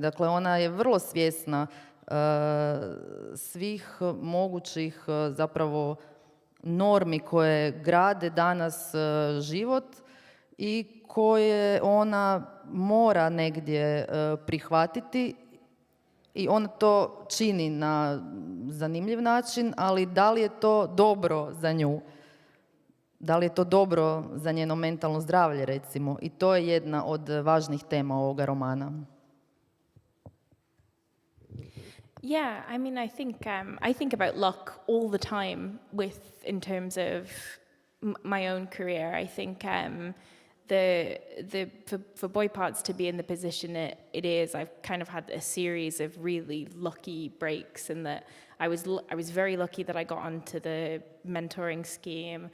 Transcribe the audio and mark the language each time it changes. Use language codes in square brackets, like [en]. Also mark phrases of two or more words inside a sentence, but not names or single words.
[bs] Dakle, ona je vrlo svjesna svih mogućih zapravo normi koje grade danas život i koje ona mora negdje prihvatiti, i ona to čini na zanimljiv način, ali da li je to dobro za nju? Da li je to dobro za njeno mentalno zdravlje, recimo? I to je jedna od važnih tema ovoga romana. [en] Yeah, I mean, I think about luck all the time in terms of my own career. I think for boy parts to be in the position it is, I've kind of had a series of really lucky breaks, in that I was very lucky that I got onto the mentoring scheme.